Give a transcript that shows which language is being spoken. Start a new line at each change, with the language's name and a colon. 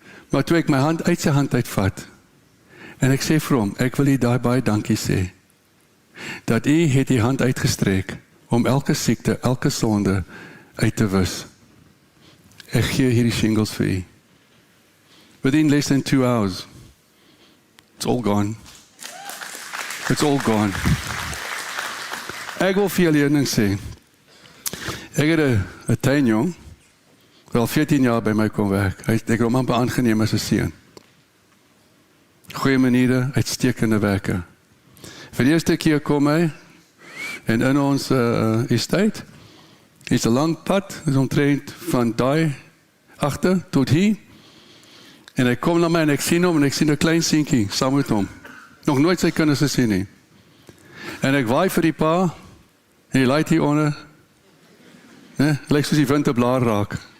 Afrikaans: Maar toe ek my hand uit sy hand uitvat, en ek sê vir hom, ek wil u daai baie dankie sê, dat u het die hand uitgestrek, om elke siekte, elke sonde uit te wis. Ek gee hierdie shingles vir u.
English: Within less than 2 hours, it's all gone. It's all gone.
Afrikaans: Ek wil vir julle een ding sê. Ek het 'n tuinjong, wel 14 jaar by my kom werk. Ek het hom amper aangeneem as 'n seun. Goeie maniere, uitstekende werker. Vir die eerste keer kom hy, en in ons estate, is 'n lang pad, is omtrent van daai agter tot hier, en hy kom na my, en ek sien hom, en ek sien 'n klein seentjie, saam met hom. Nog nooit sy kinders gesien nie. En ek waai vir die pa, en die light hier onder, lyk soos die wind 'n blaar raak.